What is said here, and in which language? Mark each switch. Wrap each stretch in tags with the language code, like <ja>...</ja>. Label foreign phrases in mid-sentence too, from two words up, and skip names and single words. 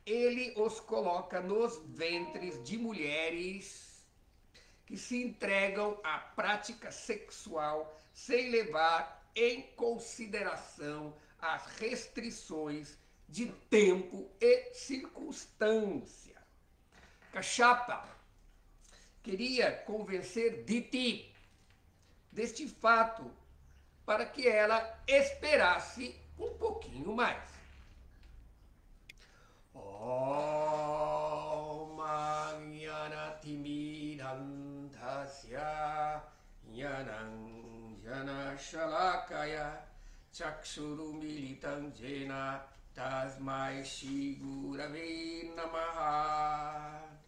<pt>ele os coloca nos ventres de mulheres que se entregam à prática sexual sem levar em consideração as restrições de tempo e circunstância. Kashyapa queria convencer Diti deste fato para que ela esperasse um pouquinho mais.</pt> <sa>Om Jnanatimirandhasya Jnanam Janashalakaya Chakshurumilitam Jena Tasmai Shri Gurave Namaha.</sa>